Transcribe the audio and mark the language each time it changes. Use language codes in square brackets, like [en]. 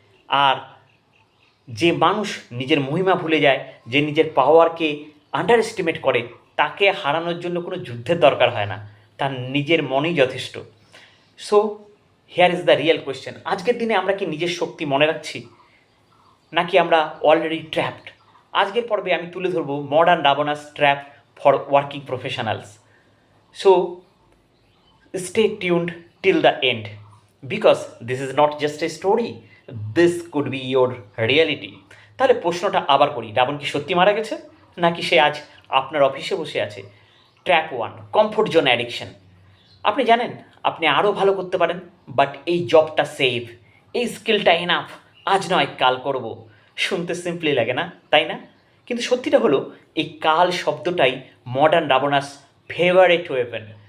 [bn] আর যে মানুষ নিজের মহিমা ভুলে যায়, যে নিজের পাওয়ারকে আন্ডার এস্টিমেট করে, তাকে হারানোর জন্য কোনো যুদ্ধের দরকার হয় না, তার নিজের মনেই যথেষ্ট। [en] so here is the real question, [bn] আজকের দিনে আমরা কি নিজের শক্তি মনে রাখছি, নাকি আমরা অলরেডি ট্র্যাপড? আজকের পর্বে আমি তুলে ধরবো [en] Modern Ravana's trap for working professionals. So stay tuned till the end, because this is not just a story, this could be your reality. [bn] তাহলে প্রশ্নটা আবার করি, রাবণ কি সত্যি মারা গেছে, নাকি সে আজ আপনার অফিসে বসে আছে? Trap 1, comfort zone addiction. আপনি জানেন আপনি আরও ভালো করতে পারেন, বাট এই জবটা সেফ, এই স্কিলটা এনাফ, আজ নয় কাল করব। শুনতে সিম্পলি লাগে না, তাই না? কিন্তু সত্যিটা হলো, এই কাল শব্দটাই [en] Modern Ravana's favourite weapon.